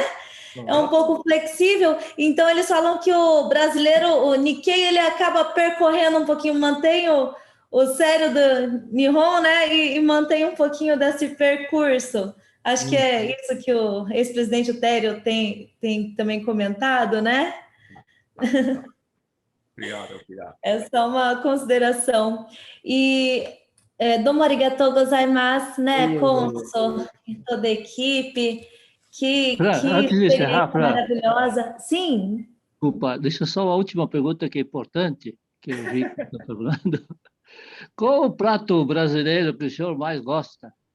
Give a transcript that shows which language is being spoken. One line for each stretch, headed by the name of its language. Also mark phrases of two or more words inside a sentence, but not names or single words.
Portuguese: É um pouco flexível, então eles falam que o brasileiro, o Nikkei, ele acaba percorrendo um pouquinho, mantém o sério do Nihon, né? E mantém um pouquinho desse percurso. Acho que é isso que o ex-presidente Tério tem também comentado, né? Obrigado. É só uma consideração. E
Japanese: どうもありがとうございます,
Portuguese: né, cônsul, e toda a equipe. Que Antes de encerrar, maravilhosa. Sim. Desculpa, deixa só a última pergunta que é importante, que eu vi que está perguntando. Qual o prato brasileiro que o senhor mais gosta?